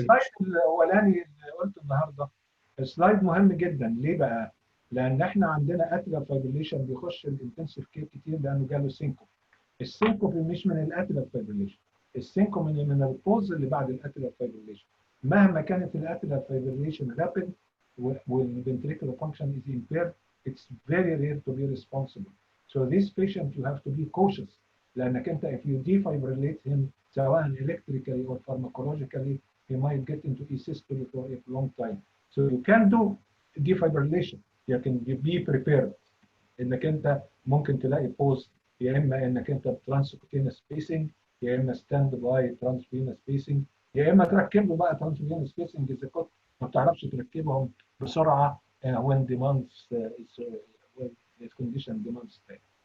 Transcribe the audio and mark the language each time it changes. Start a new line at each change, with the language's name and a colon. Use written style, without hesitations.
Arabic: السلايد الاولاني اللي قلته النهارده سلايد مهم جدا. ليه بقى؟ لان احنا عندنا اتريال فايبريليشن بيخش الانتنسيف كير كتير لانه جاله سينكوب. السينكوب مش من الاتريال فايبريليشن، السينكوب من البوز اللي بعد الاتريال فايبريليشن. مهما كانت الاتريال فايبريليشن رابيد
English: والventricular function is impaired, it's very rare to be responsible. So this patient you have to be cautious
Arabic: لانك انت
English: if you defibrillate him
Arabic: سواء
English: electrically or pharmacologically he might get into asystole for a long time. So you can do defibrillation. You can be prepared
Arabic: انك انت ممكن تلاقي
English: pause
Arabic: يا اما انك انت
English: transcutaneous spacing يا اما stand by transvenous spacing
Arabic: يا اما تركب له بقى
English: transvenous spacing
Arabic: اذا كنت ما بتعرفش تركبهم بسرعه
English: when demands when the condition demands that.